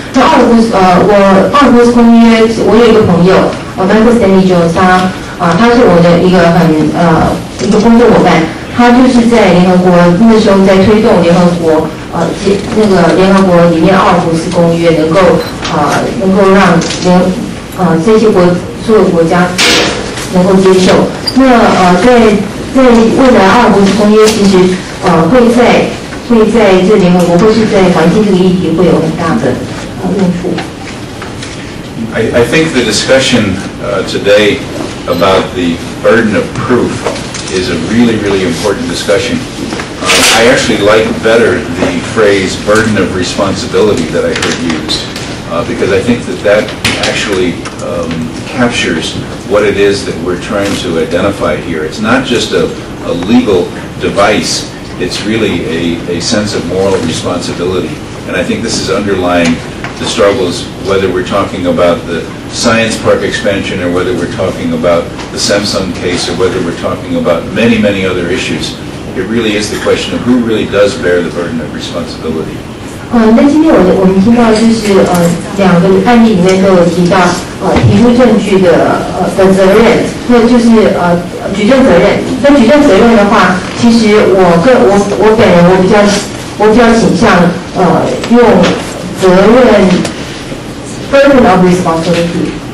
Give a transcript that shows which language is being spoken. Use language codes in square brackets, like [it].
[zh] 那阿尔胡斯公约，我有一个朋友，Michael Stanley Jones，他是我的一个工作伙伴，他就是在联合国那时候在推动联合国那个联合国里面阿尔胡斯公约能够让这些所有国家能够接受。那在未来阿尔胡斯公约其实会在这联合国或是在环境这个议题会有很大的用处。 [en] I think the discussion today about the burden of proof is a really, really important discussion. I actually like better the phrase burden of responsibility that I heard used because I think that actually captures what it is that we're trying to identify here. It's not just a legal device, it's really a sense of moral responsibility. And I think this is underlying the struggles, whether we're talking about the science park expansion or whether we're talking about the Samsung case or whether we're talking about many, many other issues. It really is the question of who really does bear the burden of responsibility. [zh] 那今天我们听到就是两个案例里面都有提到提出证据的责任，那就是举证责任。那举证责任的话，其实我本人我比较倾向用责任 [en] burden of responsibility